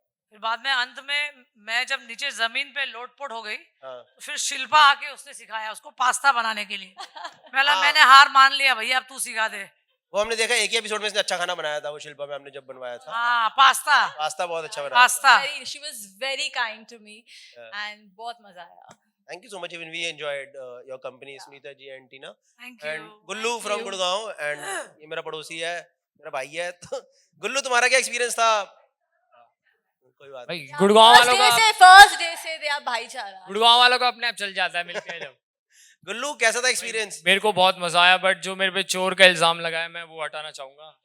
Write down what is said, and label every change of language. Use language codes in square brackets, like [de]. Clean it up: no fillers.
[hi] फिर बाद में अंत में मैं जब नीचे जमीन पे लोटपोट हो गई हाँ। तो फिर शिल्पा आके उसने सिखाया उसको पास्ता बनाने के लिए। पहला हाँ। मैंने हार मान लिया, भैया अब तू सिखा दे। वो हमने देखा एक ही एपिसोड में इसने अच्छा खाना बनाया था, वो शिल्पा मैम ने जब बनवाया था। हाँ पास्ता पास्ता बहुत अच्छा बनाया। Pasta [en] She was very kind to me Yeah. [hi] And बहुत मजा आया। [en] Thank you so much. Even we enjoyed your company, Sunita ji and Tina. Thank And you. [hi] Gullu from Gurgaon, and ये मेरा पड़ोसी है, मेरा भाई है। तो गुल्लू, तुम्हारा क्या एक्सपीरियंस था? कोई बात भाई नहीं। गुड़गांव वालों का फर्स्ट डे से दे आप भाईचारा। गुड़गांव वालों का अपने आप चल जाता है मिलके जब। गुल्लू, कैसा था एक्सपीरियंस? मेरे को बहुत मजा आया, बट जो मेरे पे चोर का इल्जाम लगाया मैं वो हटाना चाहूंगा।